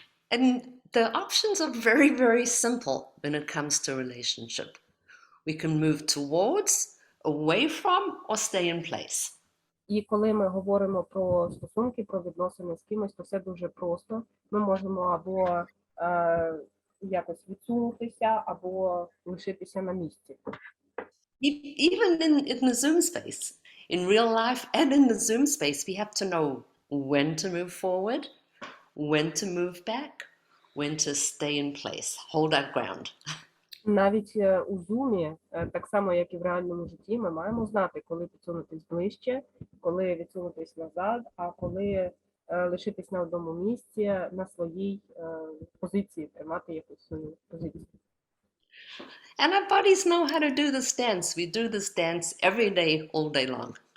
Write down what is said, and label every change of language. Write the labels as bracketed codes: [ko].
[en] And the options are very, very simple when it comes to relationship. We can move towards, away from, or stay in place. [uk] І коли ми говоримо про стосунки, про відносини з кимось, то все дуже просто. Ми можемо або якось відсунутися, або лишитися на місці. [en] Even in the Zoom space, in real life and in the Zoom space, we have to know when to move forward, when to move back, when to stay in place, hold our ground. [uk] Навіть у Zoom, так само, як і в реальному житті, ми маємо знати, коли підсунутись ближче, коли відсунутись назад, а коли лишитись на одному місці, на своїй позиції, тримати якусь свою позицію. [en] And our bodies know how to do this dance. We do this dance every day, all day long.